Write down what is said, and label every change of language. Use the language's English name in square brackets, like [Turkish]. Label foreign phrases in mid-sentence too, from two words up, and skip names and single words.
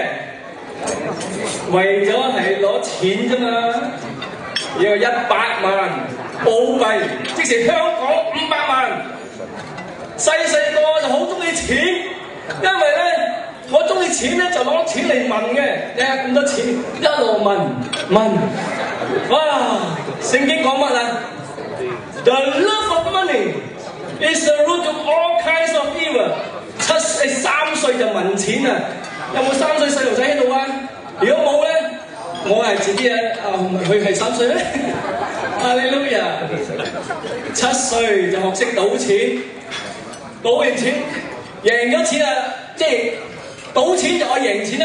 [Cantonese] 為咗係攞錢啫嘛，要100萬澳幣，即是香港500萬。細個就好中意錢，因為咧我中意錢咧就攞錢嚟問嘅。你睇咁多錢，一路問，哇！聖經講乜啊 [English] ？The love of money is the root of all kinds of evil。 [Cantonese] 3 歲就問錢啊！有冇3歲細路仔喺度啊？如果冇咧，我係自己佢係3歲咧。哈利路亞！7歲就學識賭錢，賭完錢贏咗錢啊！即係賭錢就愛贏錢啦。